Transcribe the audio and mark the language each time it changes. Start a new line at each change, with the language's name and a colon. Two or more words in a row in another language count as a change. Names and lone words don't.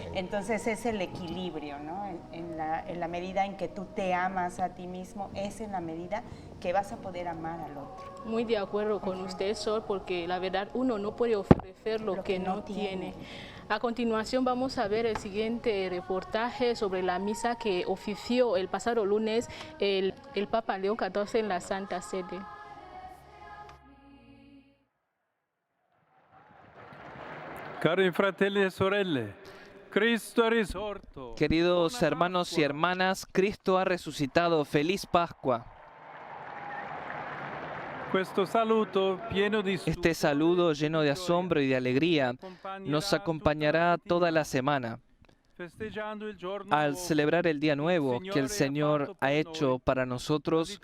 Spanish: Entonces es el equilibrio, ¿no? En la medida en que tú te amas a ti mismo, es en la medida que vas a poder amar al otro. Muy de acuerdo con usted, Sol, porque la verdad uno no puede ofrecer lo que no tiene. A continuación vamos a ver el siguiente reportaje sobre la misa que ofició el pasado lunes el Papa León XIV en la Santa Sede.
Italian: Cari fratelli e sorelle, Cristo è risorto.
Spanish: Queridos hermanos y hermanas, Cristo ha resucitado. ¡Feliz Pascua! Este saludo lleno de asombro y de alegría nos acompañará toda la semana al celebrar el día nuevo que el Señor ha hecho para nosotros.